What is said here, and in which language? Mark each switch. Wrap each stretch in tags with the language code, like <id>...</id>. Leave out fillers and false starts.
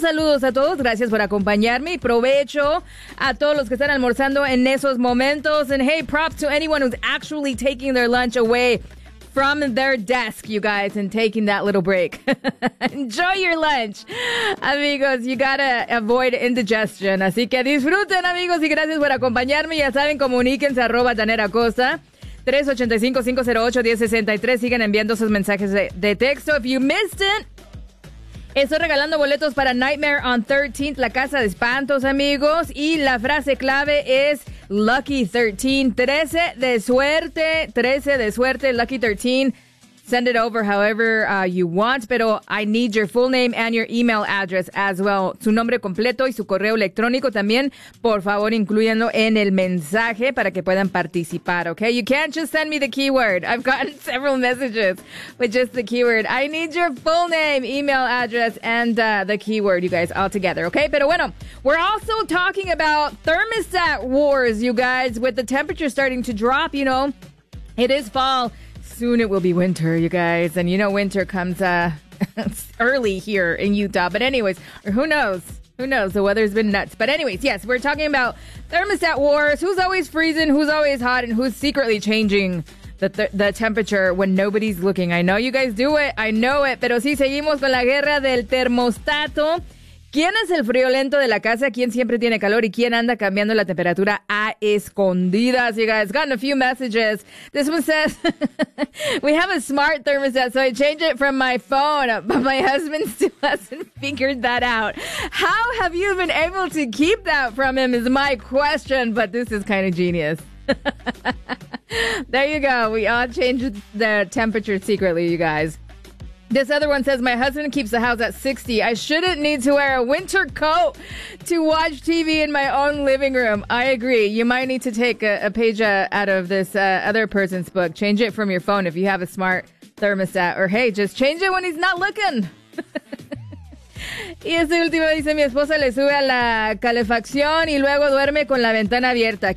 <es>Saludos a todos, gracias por acompañarme y provecho a todos los que están almorzando en esos momentos.</es> <en>And hey, props to anyone who's actually taking their lunch away from their desk, you guys, and taking that little break. Enjoy your lunch. Amigos, you gotta avoid indigestion.</en> <es>Así que disfruten, amigos, y gracias por acompañarme. Ya saben, comuníquense arroba Danara Cosa. 385-508-1063. Siguen enviando sus mensajes de texto.</es> <en>If you missed it,</en> <es>estoy regalando boletos para Nightmare on 13th, la casa de espantos, amigos. Y la frase clave es Lucky 13, 13 de suerte, 13 de suerte, Lucky 13.</es> <en>Send it over however you want, pero I need your full name and your email address as well.</en> <es>Su nombre completo y su correo electrónico también, por favor, incluyanlo en el mensaje para que puedan participar, okay?</es> <en>You can't just send me the keyword. I've gotten several messages with just the keyword. I need your full name, email address, and the keyword, you guys, all together, okay?</en> <es>Pero bueno,</es> <en>we're also talking about thermostat wars, you guys, with the temperature starting to drop, you know. It is fall. Soon it will be winter, you guys. And you know winter comes early here in Utah. But anyways, who knows? Who knows? The weather's been nuts. But anyways, yes, we're talking about thermostat wars. Who's always freezing? Who's always hot? And who's secretly changing the temperature when nobody's looking? I know you guys do it. I know it.</en> <es>Pero sí, seguimos con la guerra del termostato. ¿Quién es el friolento de la casa? ¿Quién siempre tiene calor? ¿Y quién anda cambiando la temperatura a escondidas?</es> <en>You guys, gotten a few messages. This one says, we have a smart thermostat, so I changed it from my phone, but my husband still hasn't figured that out. How have you been able to keep that from him is my question, but this is kind of genius. There you go. We all changed the temperature secretly, you guys. This other one says, my husband keeps the house at 60. I shouldn't need to wear a winter coat to watch TV in my own living room. I agree. You might need to take a page out of this other person's book. Change it from your phone if you have a smart thermostat. Or, hey, just change it when he's not looking.</en> <es>Y este último dice, mi esposa le sube a la calefacción y luego duerme con la ventana abierta.</es>